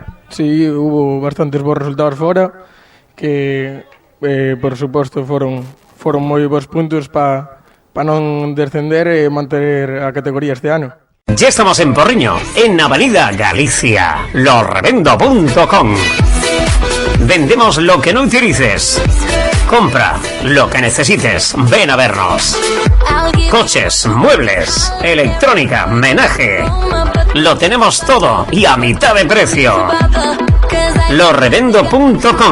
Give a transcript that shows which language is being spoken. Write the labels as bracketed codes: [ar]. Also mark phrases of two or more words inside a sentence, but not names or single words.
[es] Sí, hubo bastantes [gl] bons resultados fora, que por suposto foron moi bons puntos para non descender e manter a categoría este ano. [es] Ya estamos en Porriño, en Avenida Galicia, lorrevendo.com. Vendemos lo que no utilices. Compra lo que necesites, ven a vernos. Coches, muebles, electrónica, menaje. Lo tenemos todo y a mitad de precio. Lorrevendo.com.